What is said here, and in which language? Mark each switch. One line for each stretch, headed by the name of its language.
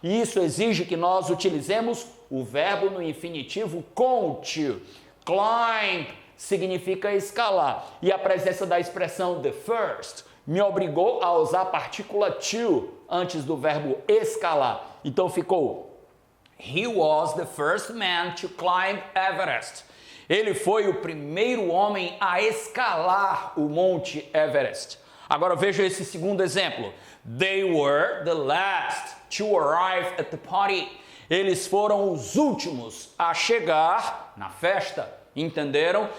Portuguese: E isso exige que nós utilizemos o verbo no infinitivo com o to. Climb significa escalar. E a presença da expressão the first me obrigou a usar a partícula to antes do verbo escalar. Então ficou,
English: he was the first man to climb Everest.
Portuguese: Ele foi o primeiro homem a escalar o Monte Everest. Agora veja esse segundo exemplo.
English: They were the last to arrive at the party.
Portuguese: Eles foram os últimos a chegar na festa, entenderam?